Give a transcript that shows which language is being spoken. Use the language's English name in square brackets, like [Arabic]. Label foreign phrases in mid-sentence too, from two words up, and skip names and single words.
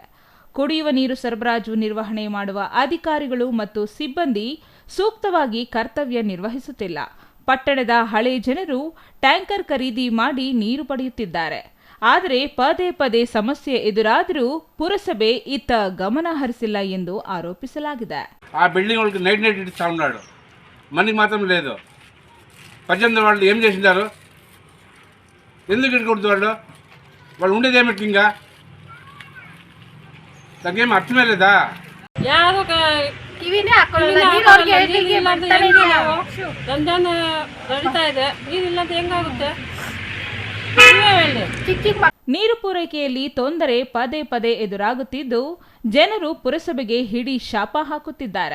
[Kannada] ಕುಡಿಯುವ ನೀರು ಸರಬರಾಜು ನಿರ್ವಹಣೆ ಮಾಡುವ ಅಧಿಕಾರಿಗಳು ಮತ್ತು ಸಿಬ್ಬಂದಿ ಸೂಕ್ತವಾಗಿ ಕರ್ತವ್ಯ ನಿರ್ವಹಿಸುತ್ತಿಲ್ಲ. ಪಟ್ಟಣದ ಹಳೆ ಜನರು ಟ್ಯಾಂಕರ್ ಖರೀದಿ ಮಾಡಿ ನೀರು ಪಡೆಯುತ್ತಿದ್ದಾರೆ. ಆದರೆ ಪದೇ ಪದೇ ಸಮಸ್ಯೆ ಎದುರಾದರೂ ಪುರಸಭೆ ಇತ್ತ ಗಮನ ಹರಿಸಿಲ್ಲ ಎಂದು ಆರೋಪಿಸಲಾಗಿದೆ. [Telugu] ఆ బిల్డింగ్ వాళ్ళకి నైట్ నైట్ ఇస్తా ఉన్నాడు, మనకి మాత్రం లేదు. 18 వాళ్ళు ఏం చేసింటారు? ఎందుకు ఇక్కడకూడదు? వాళ్ళు ఉండేది ఏమిటి? ఇంకా దానికేం అర్థమే లేదా? [Kannada] ನೀರು ಪೂರೈಕೆಯಲ್ಲಿ ತೊಂದರೆ ಪದೇ ಪದೇ ಎದುರಾಗುತ್ತಿದ್ದು ಜನರು ಪುರಸಭೆಗೆ ಹಿಡಿ ಶಾಪ ಹಾಕುತ್ತಿದ್ದಾರೆ.